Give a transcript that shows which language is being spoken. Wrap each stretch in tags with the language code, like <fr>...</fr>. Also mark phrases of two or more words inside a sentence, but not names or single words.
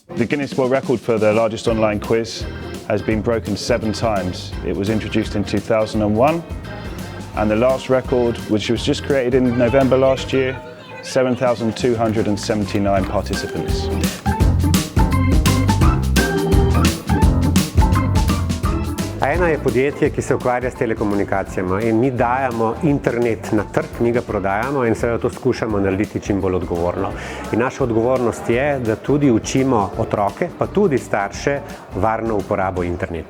<en>The Guinness World Record for the largest online quiz has been broken 7 times. It was introduced in 2001, and the last record, which was just created in November last year, 7,279 participants.</en> <sl>Ena je podjetje, ki se ukvarja s telekomunikacijami in mi dajemo internet na trg, mi ga prodajamo in seveda to skušamo narediti čim bolj odgovorno. In naša odgovornost je, da tudi učimo otroke, pa tudi starše, varno uporabo interneta.</sl>